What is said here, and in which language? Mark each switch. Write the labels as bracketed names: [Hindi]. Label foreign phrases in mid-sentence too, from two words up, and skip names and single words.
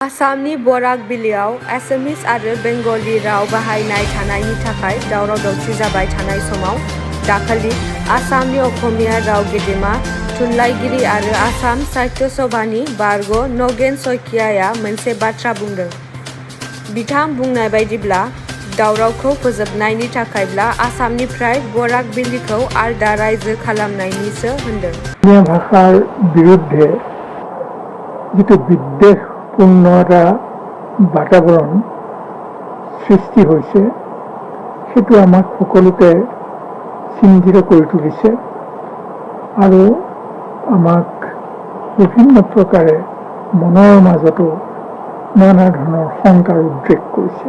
[Bodo] आसामनि बराक बिलोआव एसामिस आरो बेंगली राव बाहायनाय थानायनि थाखाय दावराव-दावसि जाबाय थानाय समाव दाखालि आसामनि असमिया राव गेदेमा थुनलाइगिरि आरो आसाम साहित्य सभानि बारग' नगेन शइकियाआ मोनसे बाथ्रा बुंदों। बिथां बुंनाय बायदिब्ला दावरावखौ फोजोबनायनि थाखायब्ला आसामनिफ्राय बराक बिलोखौ आलदा रायजो खालामनायनिसो होनदों। [Assamese] অসমীয়া ভাষাৰ বিৰুদ্ধে যিটো বিদ্বেষপূৰ্ণ এটা বাতাবৰণ সৃষ্টি হৈছে সেইটো আমাক সকলোকে চিন্তিত কৰি তুলিছে আৰু আমাক বিভিন্ন প্ৰকাৰে মনৰ মাজতো নানা ধৰণৰ শংকাৰ উদ্ৰেক কৰিছে।